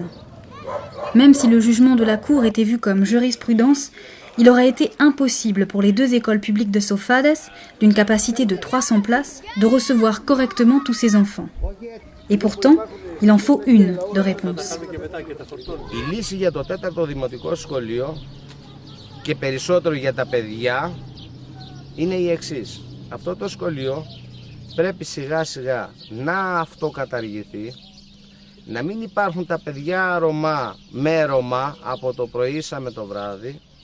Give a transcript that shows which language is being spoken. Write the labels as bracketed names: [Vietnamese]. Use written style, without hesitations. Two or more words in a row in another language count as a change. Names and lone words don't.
[French] Même si le jugement de la Cour était vu comme jurisprudence, il aurait été impossible pour les 2 écoles publiques de Sofades, d'une capacité de 300 places, de recevoir correctement tous ces enfants. Et pourtant, il en faut une de réponse. [Greek] Η λύση για το 4ο δημοτικό σχολείο και περισσότερο για τα παιδιά είναι η εξής. Αυτό το σχολείο πρέπει σιγά σιγά να αυτοκαταργηθεί, να μην υπάρχουν τα παιδιά Ρωμά με Ρωμά από το πρωί με το βράδυ,